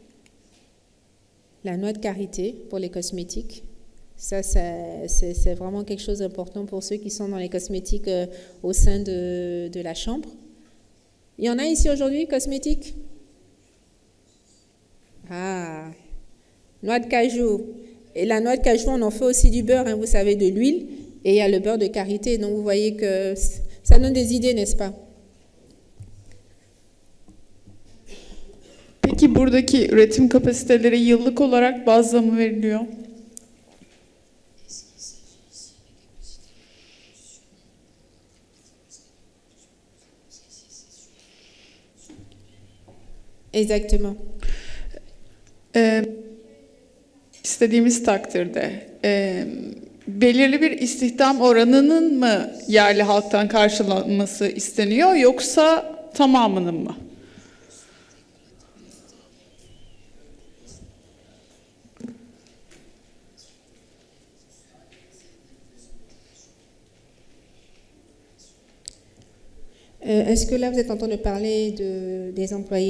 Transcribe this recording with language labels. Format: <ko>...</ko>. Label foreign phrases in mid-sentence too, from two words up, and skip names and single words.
<fr>La noix de karité pour les cosmétiques, ça c'est vraiment quelque chose d'important pour ceux qui sont dans les cosmétiques au sein de la chambre. Il y en a ici aujourd'hui, cosmétiques? Ah, noix de cajou. Et la noix de cajou, on en fait aussi du beurre, hein, vous savez, de l'huile. Et il y a le beurre de karité. Donc vous voyez que ça donne des idées, n'est-ce pas?</fr> <tr>Peki buradaki üretim kapasiteleri yıllık olarak bazla mı veriliyor?</tr> <fr>Exactement.</fr> <tr>İstediğimiz takdirde belirli bir istihdam oranının mı yerli halktan karşılanması isteniyor yoksa tamamının mı?</tr> <fr>Est-ce que là, vous êtes en train de parler des employés?</fr>